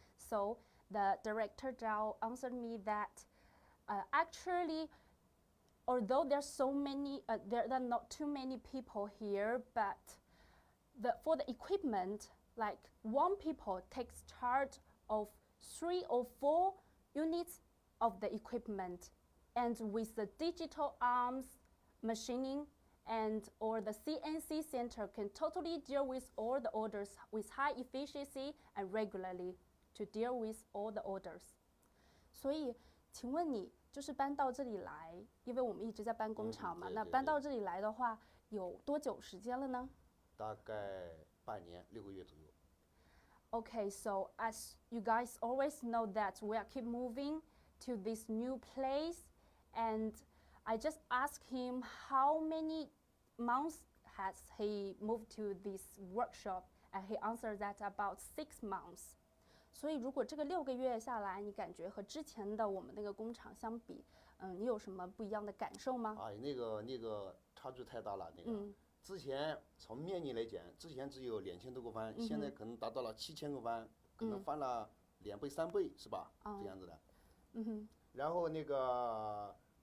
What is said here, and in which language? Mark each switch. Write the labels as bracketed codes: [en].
[en] So the director Zhao answered me that actually, although there's so many, there are not too many people here, but for the equipment, like one people takes charge of 3 or 4 units of the equipment, and with the digital arms machining or the CNC center can totally deal with all the orders with high efficiency and regularly to deal with all the orders. [zh] 所以，请问你就是搬到这里来，因为我们一直在搬工厂嘛，那搬到这里来的话，有多久时间了呢？大概半年6个月左右。 [en] Okay, so as you guys always know that we are keep moving to this new place, and I just asked him how many months has he moved to this workshop, and he answered that about 6 months. [zh] 所以如果这个6个月下来，你感觉和之前的我们那个工厂相比，你有什么不一样的感受吗？那个差距太大了，那个。之前从面积来讲，之前只有2000多个方，现在可能达到了7000个方，可能翻了2倍3倍，是吧？这样子的。然后那个